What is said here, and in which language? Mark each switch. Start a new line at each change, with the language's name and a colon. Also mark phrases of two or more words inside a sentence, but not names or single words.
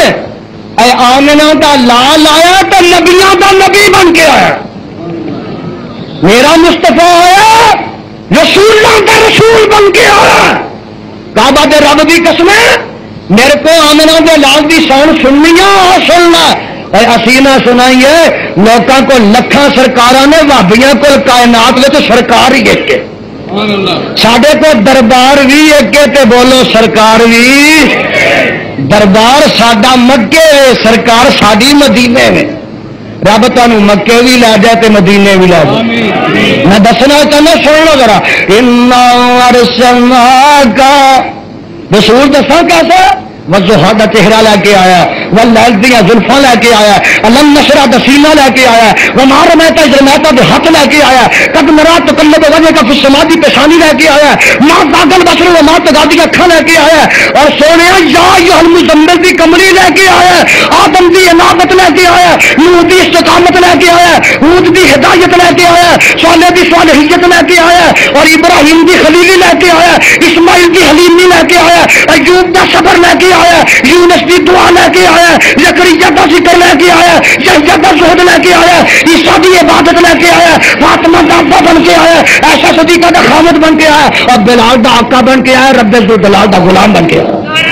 Punjabi: اے آمنہ دا لال آیا تو نبیوں دا نبی بن کے آیا. میرا مصطفیٰ آیا رسولوں کا رسول بن کے آیا. کعبہ دے رب دی قسم میرے کو آمنہ دے لال دی شان سننی ہے، سننا. اسی نہ سنائیے لوگوں کو لکھاں سرکاراں نے بھابیاں کو کائنات میں تو سرکار ہی ایک ہے. ساڈے کو دربار بھی ایک تے بولو سرکار بھی. دربار ساڈا مکے سرکار ساڈی مدینے میں. رب تمہیں مکے بھی لے جائے تے مدینے بھی لے جائے. میں دسنا چاہنا سنو ذرا
Arabic: انا ارسلناک
Punjabi: رسول دساں کیسا وضحا دا چہرہ لے کے آیا، واللیل دیاں زلفاں لے کے آیا،
Arabic: الم نشرح
Punjabi: دا سینہ لے کے آیا،
Arabic: وما رمیتا اذ رمیتا
Punjabi: دے ہاتھ لے کے آیا،
Arabic: قد نرا تقلب وجهک فی السماء
Punjabi: دی پیشانی لے کے آیا،
Arabic: ما زاغ البصر وما طغى
Punjabi: دی اکھاں لے کے آیا، اور سونیا
Arabic: یا ایھا المزمل
Punjabi: دی کملی لے کے آیا، آدم دی انابت لے کے آیا، نوح دی استقامت لے کے آیا، ہود دی ہدایت لے کے آیا، صالح دی صالحیت لے کے آیا، اور ابراہیم دی خلیلی لے کے آیا، اسماعیل دی حلیمی لے کے آیا، ایوب دا صبر لے کے آیا، یونس کی دعا لے کے آیا، زکریا کا ذکر لے کے آیا، یحییٰ کا زہد لے کے آیا، عیسیٰ کی عبادت لے کے آیا، فاطمہ کا ابا بن کے آیا، عائشہ صدیقہ کا خامد بن کے آیا، اور بلال کا آقا بن کے آیا، رب ذوالجلال کا غلام بن کے آیا.